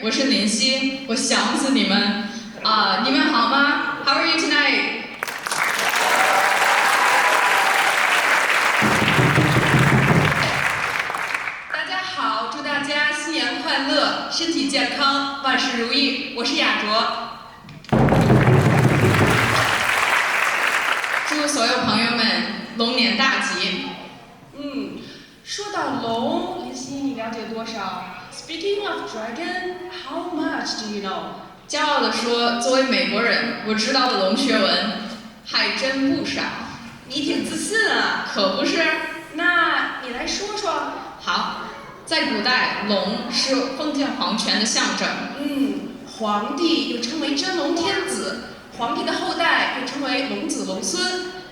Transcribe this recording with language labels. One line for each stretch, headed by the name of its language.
Chinese: 我是林夕，我想死你们啊！你们好吗 ？
English: How are you tonight？
Chinese: 大家好，祝大家新年快乐，身体健康，万事如意。我是雅卓，祝所有朋友们龙年大吉。说到龙，林夕你了解多少 ？
English: Speaking of dragon, how much do you know？
Chinese: 骄傲地说，作为美国人，我知道的龙学文还真不少。你挺自信啊，可不是？那你来说说。好，在古代，龙是封建皇权的象征。皇帝又称为真龙天子，皇帝的后代又称为龙子龙孙。